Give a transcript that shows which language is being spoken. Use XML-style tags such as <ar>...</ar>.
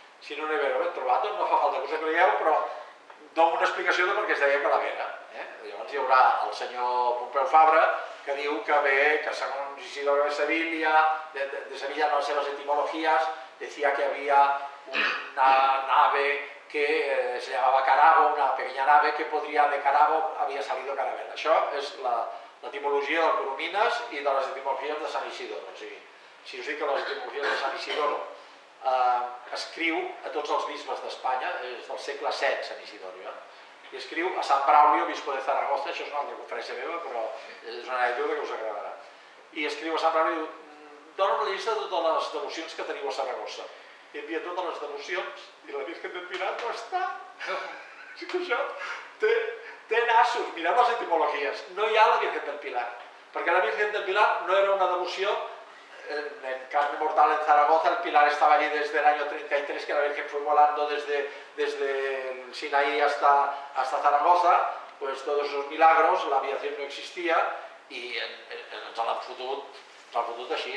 <ca>Si no n'he ben trobat, no fa falta que us acredieu, però dono una explicació de per què es deia calavera. Llavors hi haurà el senyor Pompeu Fabra, que diu que ve,</ca> <es>que segons Isidoro de Sevilla, de Sevilla en las seves etimologías, decía que había una nave que se llamaba Carabo, una pequeña nave que podría de Carabo había salido Caravela.</es> <ca>Això és l'etimologia del Coromines i de les etimologies de Sant Isidoro. O sigui, si us dic que les etimologies de Sant Isidoro escriu a tots els bisbes d'Espanya, és del segle VII, Sant Isidoro, i escriu a Sant Braulio, bispo de Zaragoza, això és una altra conferència meva, però és una anècdota que us agradarà. I escriu a Sant Braulio, dona una llista de totes les devocions que teniu a Saragossa. I envia totes les devocions i la Virgen del Pilar no està. És que això té nassos, mireu les etimologies, no hi ha la Virgen del Pilar, perquè la Virgen del Pilar no era una devoció</ca> <es>en carne mortal en Zaragoza. El Pilar estaba allí desde el año 33, que la Virgen fue volando desde el Sinaí hasta Zaragoza, pues todos esos milagros, la aviación no existia</es> <ca>i ens l'han fotut així.</ca>